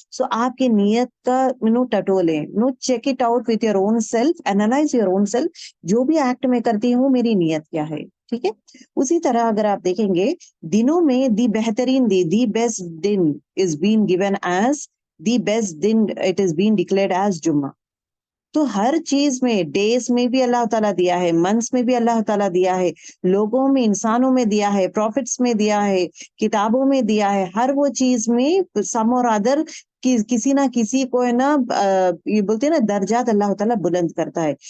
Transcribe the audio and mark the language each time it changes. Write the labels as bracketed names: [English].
[Urdu] سو آپ کی نیت کا ٹٹولے [English] Check it out with your own self, analyse your own self. [Urdu] جو بھی ایکٹ میں کرتی ہوں میری نیت کیا ہے. ٹھیک ہے. اسی طرح اگر آپ دیکھیں گے دنوں میں [English] The بہترین the best دن is been given as the best دن، it is been declared as جمعہ. [Urdu] تو ہر چیز میں، ڈیز میں بھی اللہ تعالیٰ دیا ہے، منتھس میں بھی اللہ تعالیٰ دیا ہے، لوگوں میں، انسانوں میں دیا ہے، پروفٹس میں دیا ہے، کتابوں میں دیا ہے، ہر وہ چیز میں سم اور ادر کسی نہ کسی کو ہے نا یہ بولتے ہیں نا درجات اللہ تعالیٰ بلند کرتا ہے.